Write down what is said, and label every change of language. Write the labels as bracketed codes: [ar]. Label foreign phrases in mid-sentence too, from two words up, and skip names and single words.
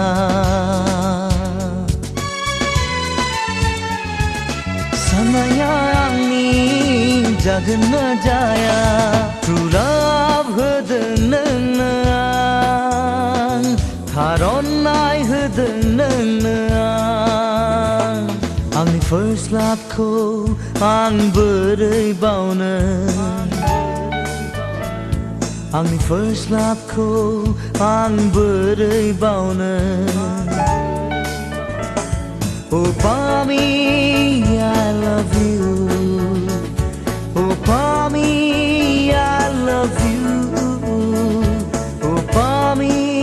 [brx] सानाया आंनि जागोन ना जाया [en] True love [brx] होदों नोंनो आं थार'नाय होदों नोंनो आं आंनि [en] first love [brx] खौ आं बोरै बावनो आंनि first love खौ आं बोरै बावनो [en] Oh Pami, I love you Oh Pami, I love you Oh Pami